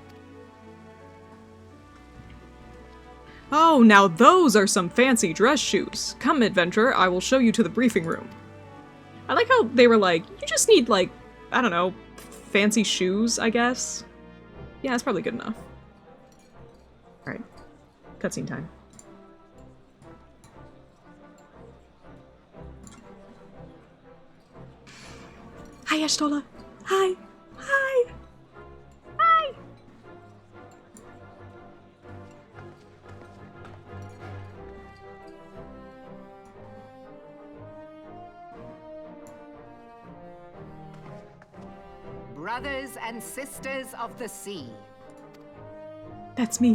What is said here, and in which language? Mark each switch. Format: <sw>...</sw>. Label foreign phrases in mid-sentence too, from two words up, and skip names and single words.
<en>Oh, now those are some fancy dress shoes. Come, adventurer, I will show you to the briefing room. I like how they were like, you just need, like, I don't know, fancy shoes, I guess? Yeah, that's probably good enough. Alright, cutscene time. Hi, Ashtola. Hi. Hi. Hi. Brothers and sisters of the sea, That's me.</en>